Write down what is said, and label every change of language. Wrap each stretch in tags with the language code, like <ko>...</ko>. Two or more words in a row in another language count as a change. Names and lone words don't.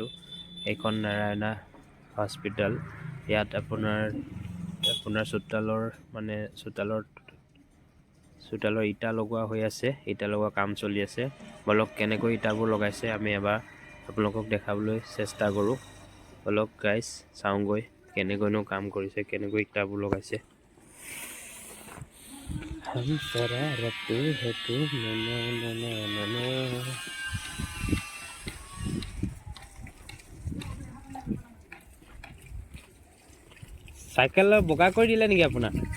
<as>এইখন নাৰায়ণা হস্পিটেল। ইয়াত আপোনাৰ চোতালৰ ইটা লগোৱা হৈ আছে। ইটা লগোৱা কাম চলি আছে। বলক কেনেকৈ ইটাবোৰ লগাইছে আমি এবাৰ আপোনালোকক দেখাবলৈ চেষ্টা কৰোঁ। বলক গাইজ চাওঁগৈ কেনেকৈনো কাম কৰিছে, কেনেকৈ ইটাবোৰ লগাইছে।</as> <hi>हम शरारत है तू ना ना ना ना ना।</hi> <as>চাইকেল বগা কৰি দিলে নেকি আপোনাৰ?</as>